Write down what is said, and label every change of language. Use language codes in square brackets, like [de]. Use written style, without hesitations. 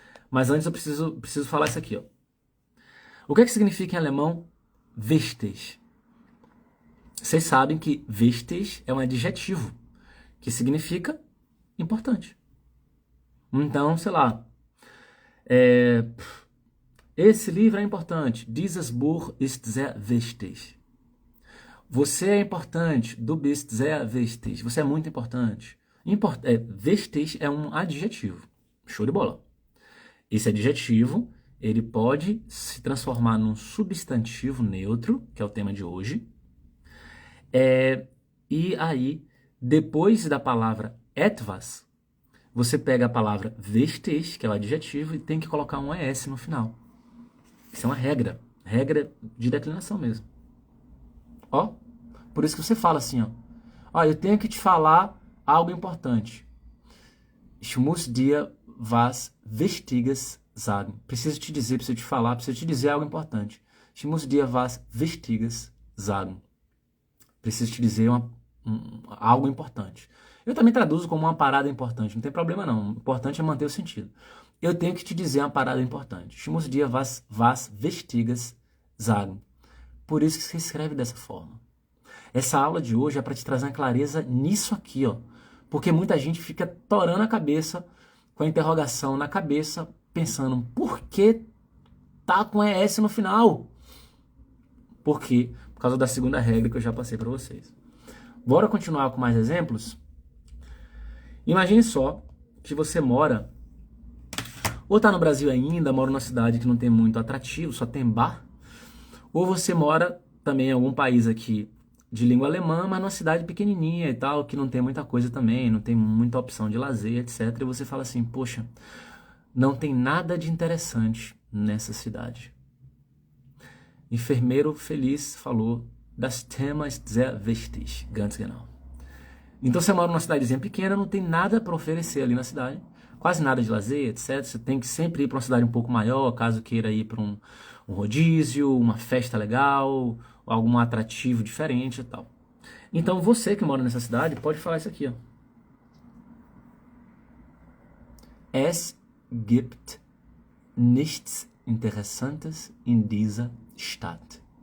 [pt] Mas antes eu preciso falar isso aqui, ó. O que é que significa em alemão wichtig? Vocês sabem que wichtig é um adjetivo que significa importante. Então, sei lá, esse livro é importante. [de] Dieses Buch ist sehr wichtig. [pt] Você é importante. [de] Du bist sehr wichtig. [pt] Você é muito importante. Wichtig é um adjetivo. Show de bola. Esse adjetivo, ele pode se transformar num substantivo neutro, que é o tema de hoje. E aí, depois da palavra etwas, você pega a palavra wichtig, que é o adjetivo, e tem que colocar um ES no final. Isso é uma regra de declinação mesmo. Ó, por isso que você fala assim, ó, eu tenho que te falar algo importante. [de] Ich muss dir was Wichtiges sagen. [pt] Preciso te dizer, preciso te falar, preciso te dizer algo importante. [de] Ich muss dir was Wichtiges sagen. [pt] Preciso te dizer algo importante. Eu também traduzo como uma parada importante, não tem problema não. O importante é manter o sentido. Eu tenho que te dizer uma parada importante. [de] Ich muss dir was Wichtiges sagen. [pt] Por isso que se escreve dessa forma. Essa aula de hoje é para te trazer uma clareza nisso aqui, ó. Porque muita gente fica torando a cabeça com a interrogação na cabeça, pensando, por que tá com ES no final? Por quê? Por causa da segunda regra que eu já passei para vocês. Bora continuar com mais exemplos? Imagine só que você mora, ou tá no Brasil ainda, mora numa cidade que não tem muito atrativo, só tem bar, ou você mora também em algum país aqui de língua alemã, mas numa cidade pequenininha e tal, que não tem muita coisa também, não tem muita opção de lazer, etc. E você fala assim, poxa, não tem nada de interessante nessa cidade. Enfermeiro feliz falou, [de] das Thema ist sehr wichtig, ganz genau. [pt] Então você mora numa cidadezinha pequena, não tem nada para oferecer ali na cidade, quase nada de lazer, etc. Você tem que sempre ir para uma cidade um pouco maior, caso queira ir para um rodízio, uma festa legal, algum atrativo diferente e tal. Então você que mora nessa cidade pode falar isso aqui, ó. [de] Es gibt nichts Interessantes in dieser Stadt.